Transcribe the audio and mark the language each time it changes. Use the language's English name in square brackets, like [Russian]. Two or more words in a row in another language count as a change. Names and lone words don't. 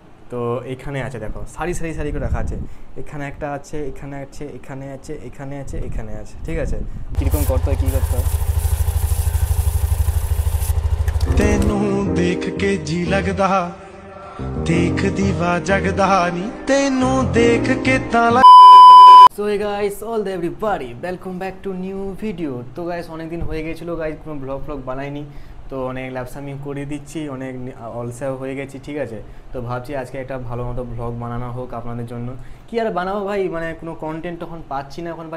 [Bangla] তো এখানে আছে দেখো, সারি সারি সারি করে রাখা আছে। এখানে একটা আছে, এখানে আছে, এখানে আছে, এখানে আছে, এখানে আছে, ঠিক আছে। কীরকম করতে হয়, কী করতে হয়। [Punjabi] ਤੈਨੂੰ ਦੇਖ ਕੇ ਜੀ ਲੱਗਦਾ ਦੇਖ ਦੀਵਾ ਜਗਦਾ ਨੀ ਤੈਨੂੰ ਦੇਖ ਕੇ ਤਾਂ [English] So hey guys, all the everybody, welcome back to new video. [Bangla] তো গাইস অনেক দিন হয়ে গেছিলো গাইস, কোনো ব্লগ বানাইনি, তো অনেক ল্যাপসামি করে দিচ্ছি, অনেক অলসাও হয়ে গেছি, ঠিক আছে। তো ভাবছি আজকে একটা ভালো মতো ব্লগ বানানো হোক আপনাদের জন্য। কি আর বানাবো ভাই, মানে কোনো কন্টেন্ট তখন পাচ্ছি না এখন ভাই।